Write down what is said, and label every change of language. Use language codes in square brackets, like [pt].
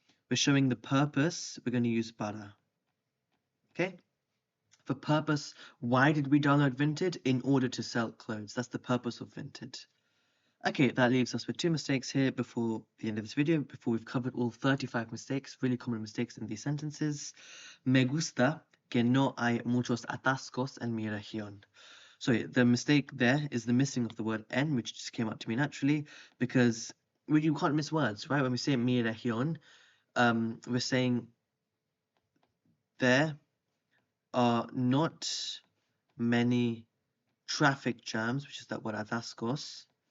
[en] We're showing the purpose, we're going to use para. Okay? For purpose, why did we download Vinted? In order to sell clothes. That's the purpose of Vinted. Okay, that leaves us with 2 mistakes here before the end of this video, before we've covered all 35 mistakes, really common mistakes in these sentences. [es] Me gusta que no hay muchos atascos en mi región. [en] So the mistake there is the missing of the word en, which just came up to me naturally, because you can't miss words, right? When we say mi región, we're saying there are not many traffic jams, which is that word atascos.